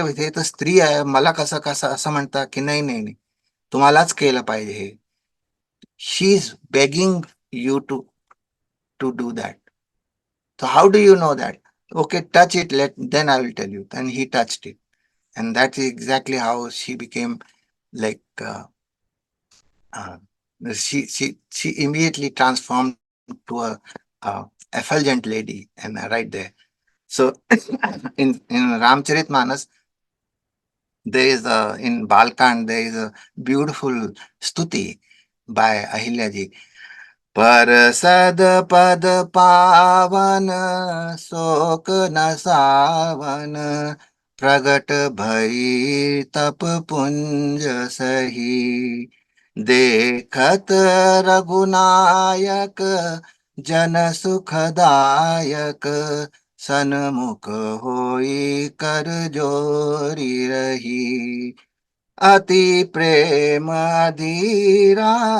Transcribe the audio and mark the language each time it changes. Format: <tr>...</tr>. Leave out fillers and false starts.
<mr>हे तर स्त्री आहे, मला कसं कसं असं म्हणता की नाही नाही नाही, तुम्हालाच केलं पाहिजे हे.</mr> <en>She is begging you to do that. So how do you know that? Okay, touch it, then I will tell you. And he touched it. And that's exactly how she became like she immediately transformed to a effulgent lady, and right there. So in Ramcharitmanas, there is a in Balkand there is a beautiful stuti by Ahilya ji.</en> <awa>परसद पद पावन शोक न सावन प्रगट भई तप पुंज सही देखत रघुनायक जन सुखदायक सन्मुख होई कर जोरी रही अति प्रेम अधीरा</awa>